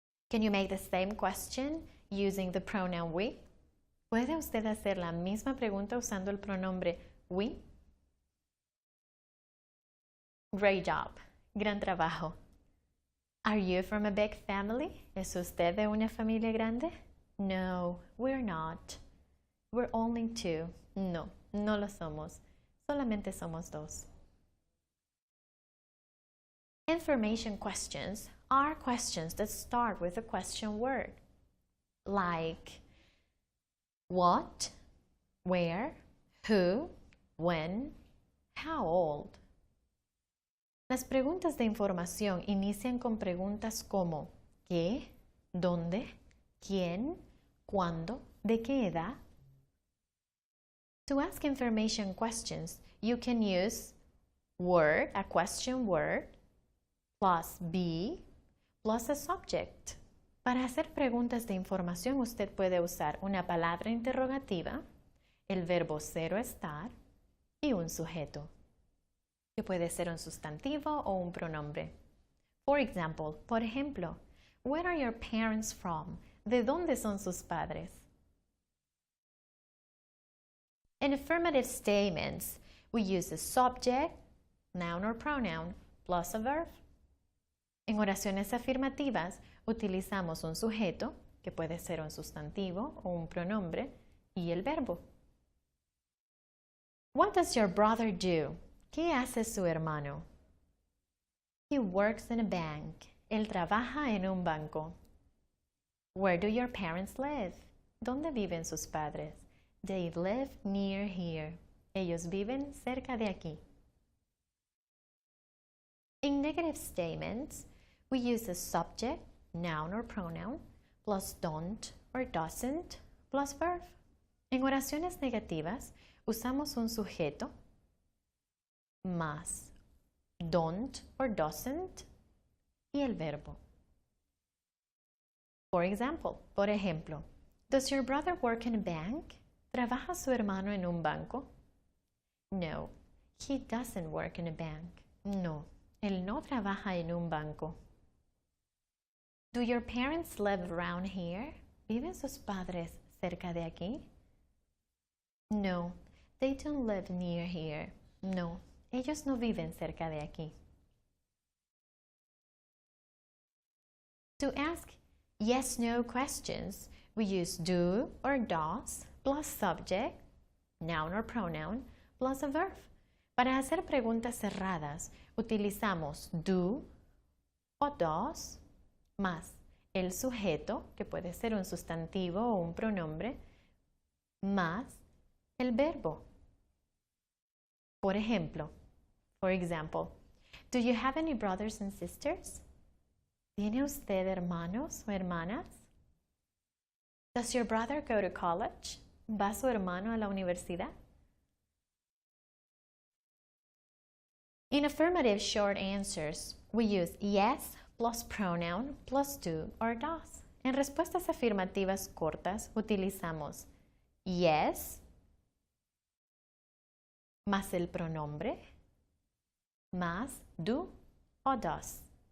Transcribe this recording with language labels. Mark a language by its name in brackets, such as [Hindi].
[English] Can you make the same question using the pronoun we? [Spanish] ¿Puede usted hacer la misma pregunta usando el pronombre we? [English] Great job. [Spanish] Gran trabajo. [English] Are you from a big family? [Spanish] ¿Es usted de una familia grande? [English] No, we're not. We're only 2. [Spanish] No, no lo somos. Solamente somos 2. [English] Information questions are questions that start with a question word, like what, where, who, when, how old. [Spanish] Las preguntas de información inician con preguntas como ¿qué? ¿Dónde? ¿Quién? ¿Cuándo? ¿De qué edad? [English] To ask information questions, you can use word, a question word, plus be, plus a subject. [Spanish] Para hacer preguntas de información, usted puede usar una palabra interrogativa, el verbo ser o estar y un sujeto, que puede ser un sustantivo o un pronombre. Por ejemplo, [English] where are your parents from? [Spanish] ¿De dónde son sus padres? [English] In affirmative statements, we use a subject, noun or pronoun, plus a verb. [Spanish] En oraciones afirmativas, utilizamos un sujeto, que puede ser un sustantivo o un pronombre, y el verbo. [English] What does your brother do? [Spanish] ¿Qué hace su hermano? [English] He works in a bank. [Spanish] Él trabaja en un banco. [English] Where do your parents live? [Spanish] ¿Dónde viven sus padres? [English] They live near here. [Spanish] Ellos viven cerca de aquí. [English] In negative statements, we use a subject, noun or pronoun, plus don't or doesn't, plus verb. [Spanish] En oraciones negativas, usamos un sujeto, más don't or doesn't, y el verbo. Por ejemplo, [English] does your brother work in a bank? [Spanish] ¿Trabaja su hermano en un banco? [English] No, he doesn't work in a bank. [Spanish] No, él no trabaja en un banco. [English] Do your parents live around here? [Spanish] ¿Viven sus padres cerca de aquí? [English] No, they don't live near here. [Spanish] No, ellos no viven cerca de aquí. [English] To ask yes-no questions, we use do or does plus subject, noun or pronoun, plus a verb. [Spanish] Para hacer preguntas cerradas, utilizamos do o does más el sujeto, que puede ser un sustantivo o un pronombre, más el verbo. [English] For example, do you have any brothers and sisters? [Spanish] ¿Tiene usted hermanos o hermanas? [English] Does your brother go to college? [Spanish] ¿Va su hermano a la universidad? [English] In affirmative short answers, we use yes plus pronoun plus do or does. [Spanish] En respuestas afirmativas cortas, utilizamos yes más el pronombre más do o does.